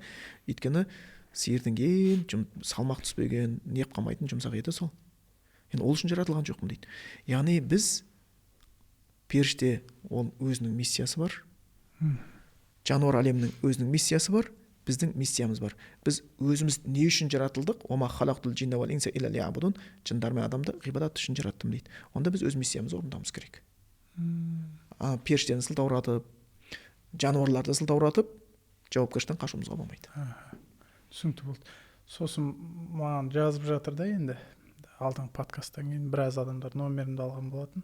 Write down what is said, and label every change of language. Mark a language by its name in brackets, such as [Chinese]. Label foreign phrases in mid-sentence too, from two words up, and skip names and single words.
[Kazakh] Өйткені сиырдың ең салмақ түспеген, неп қалмайтын жұмсақ еті сол. Енді ол үшін жаратылған жоқпын дейді. Яғни біз періште, ол өзінің миссиясы бар. Жануар әлемінің өзінің миссиясы бар, біздің миссиямыз бар. Біз өзіміз не үшін жаратылдық? [Arabic] وما خلقت الجن والإنس إلا ليعبدون, [Kazakh] жындар мен адамды ғибадат үшін жараттым дейді. Онда біз өз миссиямызды орындауымыз керек. Періштені сылтауратып, жануарларды сылтауратып, жауапкершіліктен қашуымызға болмайды. Түсінікті болды. Сосын маған жазып жатыр да, енді алдыңғы подкасттан кейін біраз адамдар номерімді алған болатын.